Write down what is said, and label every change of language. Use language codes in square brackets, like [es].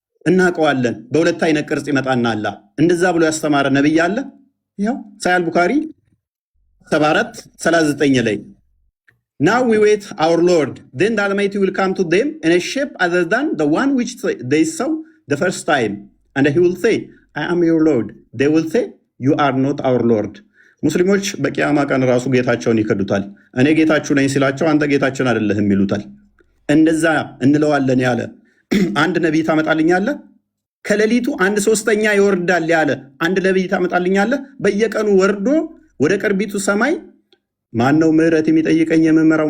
[am] እናውቀዋለን። በሁለት አይነት ቅርጽ ይመጣና አላህ እንደዛ ብሎ ያስተማረ ነብይ አለ? ያው ሳሂህ ቡኻሪ 74:39 ላይ [en] Now we wait our Lord, then the Almighty will come to them in a shape other than the one which they saw the first time, and he will say, I am your Lord. They will say, you are not our Lord. [am] ሙስሊሞች በቂያማ ቀን ራሱ ጌታቸውን ይከዱታል። እኔ ጌታችሁ ነኝ ሲላቸው አንተ ጌታችን አይደለህም ይሉታል። እንደዛ እንለዋለን ያለ አንድ ነቢይ ታመጣልኛለህ? ከሌሊቱ 1/3 ይወርዳል ያለ አንድ ነቢይ ታመጣልኛለህ? በየቀኑ ወርዶ ወደ ቅርቢቱ ሰማይ ማነው ምህረት የሚጠይቀኝ የምምረው?